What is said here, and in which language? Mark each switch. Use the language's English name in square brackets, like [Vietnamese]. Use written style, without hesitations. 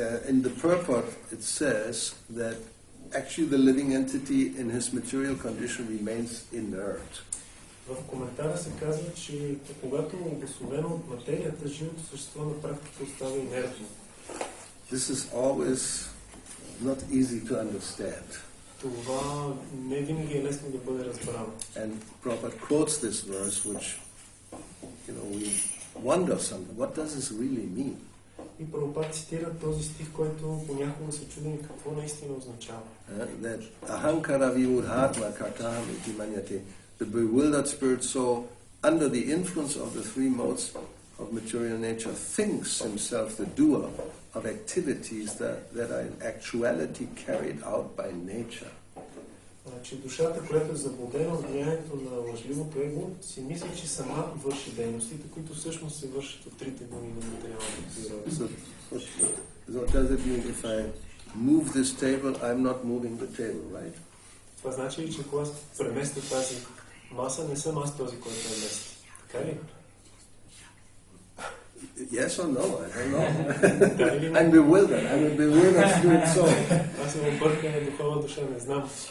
[English] In the purport it says that actually the living entity in his material condition remains inert. [Bulgarian] В коментара се казва, че когато е обусловено от материята, живото същество на практика остава инертно. [English] This is always not easy to understand. [Bulgarian] Това не винаги е лесно да бъде разбрано. [English] And Prabhupada quotes this verse, which, we wonder something. What does this really mean? [Bulgarian] И Прабхупад цитира този стих, който понякога се чудим какво наистина означава. [English] That [Sanskrit] ahankara vimudhatma kartaham iti manyate. [English] The bewildered spirit soul, under the influence of the three modes of material nature, thinks himself the doer of activities that are in actuality carried out by nature. [Bulgarian] Значи душата, която е заблудена от влиянието на лъжливото его, си мисли, че сама върши дейностите, които всъщност се вършат от трите гуни на материалната природа. [English] So does it mean if I move this table, I'm not moving the table, right? [Bulgarian] Това значи ли, че когато преместя тази маса, не съм аз този, който е мести. Така ли? [English] Yes or no? I don't know. I'm bewildered. I'm a bewildered spirit soul. [Bulgarian] Аз съм объркана духовна душа, не знам.